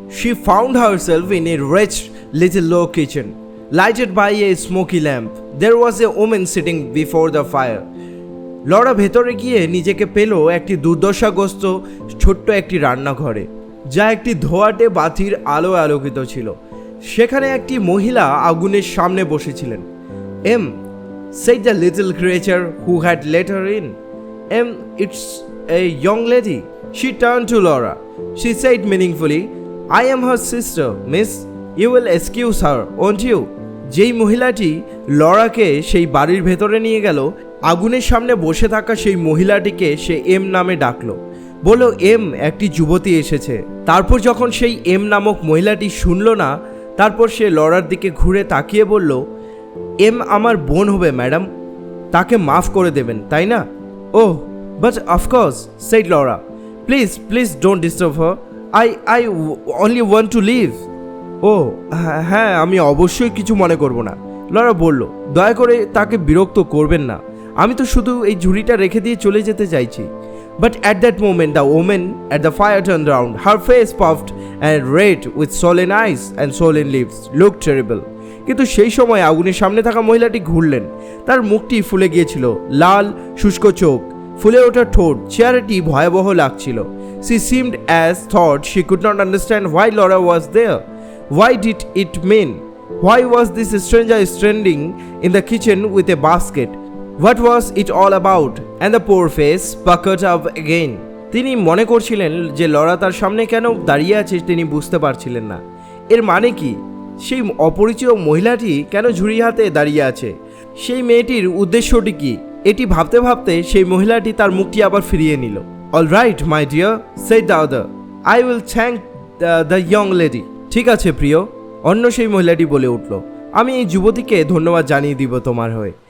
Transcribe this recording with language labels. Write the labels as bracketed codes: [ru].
[en] She found herself in a wretched little low kitchen, lighted by a smoky lamp. There was a woman sitting before the fire. [bn] Laura ভেতরে গিয়ে নিজেকে পেল একটি দুর্দশাগ্রস্ত ছোট্ট একটি রান্নাঘরে, যা একটি ধোঁয়াটে বাতির আলোয় আলোকিত ছিল। সেখানে একটি মহিলা আগুনের সামনে বসেছিলেন। [en] "Em," said the little creature who had let her in. "Em, it's a young lady." She turned to Laura. She said meaningfully, "I am her sister, miss. You will excuse her, won't you?" [bn] যেই মহিলাটি লরাকে সেই বাড়ির ভেতরে নিয়ে গেল, আগুনের সামনে বসে থাকা সেই মহিলাটিকে সে এম নামে ডাকলো। বলল, "এম, একটি যুবতী এসেছে।" তারপর যখন সেই এম নামক মহিলাটি শুনল না, তারপর সে লরার দিকে ঘুরে তাকিয়ে বলল, "এম আমার বোন হবে ম্যাডাম, তাকে মাফ করে দেবেন, তাই না?" [en] "Oh, but of course," said Laura. Please don't disturb her. I only want to leave." [bn] "ও হ্যাঁ, আমি অবশ্যই কিছু মনে করব না," লরা বলল। "দয়া করে তাকে বিরক্ত করবেন না, আমি তো শুধু এই ঝুড়িটা রেখে দিয়ে চলে যেতে চাইছি." [en] But at that moment, the woman at the fire turned around. Her face puffed and red with swollen eyes and swollen lips. Looked terrible. [bn] কিন্তু সেই সময় আগুনের সামনে থাকা মহিলাটি ঘুরলেন। তার মুখটি ফুলে গিয়েছিল, লাল শুষ্ক চোখ, ফুলে ওঠা ঠোঁট, চেহারাটি ভয়াবহ লাগছিল। [en] She seemed as thought she could not understand why Laura was there. Why did it mean? Why was this stranger standing in the kitchen with a basket? What was it all about? And the poor face puckered up again. [bn] তিনি মনে করছিলেন যে Laura তার সামনে কেন দাঁড়িয়ে আছে তিনি বুঝতে পারছিলেন না। এর মানে কি? সেই অপরিচিত মহিলাটি কেন ঝুড়ি হাতে দাঁড়িয়ে আছে? সেই মেয়েটির উদ্দেশ্যটি কি? এটি ভাবতে ভাবতে সেই মহিলাটি তার মুখটি আবার ফিরিয়ে নিল। [en] All right, my dear, said the other. I will thank the young lady. [bn] ঠিক আছে প্রিয়, অন্য সেই মহিলাটি বলে উঠল, আমি এই যুবতীকে ধন্যবাদ জানিয়ে দিব তোমার হয়ে।